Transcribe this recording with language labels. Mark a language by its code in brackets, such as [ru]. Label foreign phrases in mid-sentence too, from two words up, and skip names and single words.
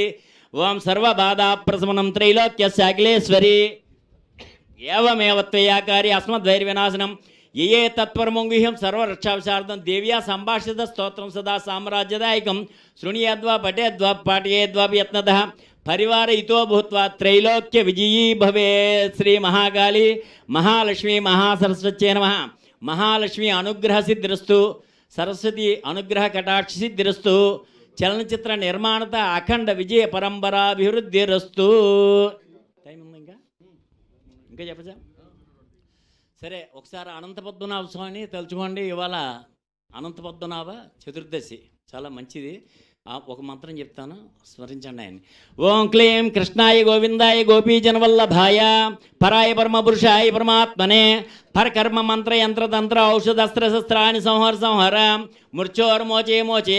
[sa] ओम सर्वबाधाप्रशमनं त्रैलोक्यस्याखिलेश्वरी एवमेव त्वया कार्य अस्मद्वैर्विनाशनं ये तत्परमोङ्गुह्यं सर्वरक्षाविशारदं देव्या सम्भाषित स्तोत्रं सदा साम्राज्यदायकं शृणुयाद्वा पठेद्वा पाठयेद्वा यत्नतः परिवारहितो भूत्वा त्रैलोक्य विजयी भवेत्। श्री महाकाली महालक्ष्मी महासरस्वत्यै नमः। महालक्ष्मी अनुग्रह सिद्धिरस्तु सरस्वती अनुग्रह कटाक्ष सिद्धिरस्तु चलनचित्र निर्माणत अखंड विजय परंपराभिवृद्धिरस्तु। [te] टाइम ఉందా ఇంకా చెప్పచ్చా? సరే ఒకసారి అనంత పద్మనాభ స్వామిని తలుచుకోండి। ఇవాళ అనంత పద్మనాభ చతుర్దశి చాలా మంచిది। ఒక మంత్రం చెప్తాను స్మరించండి ఆయన। [sa] ఓం క్లీం కృష్ణాయ గోవిందాయ గోపీజనవల్లభాయ పరాయ పరమపురుషాయ పరమాత్మనే పరకర్మ మంత్ర యంత్ర తంత్ర ఔషధస్త్ర శస్త్రాన్ని సంహర సంహర మూర్ఛోర్మోచే మోచయ।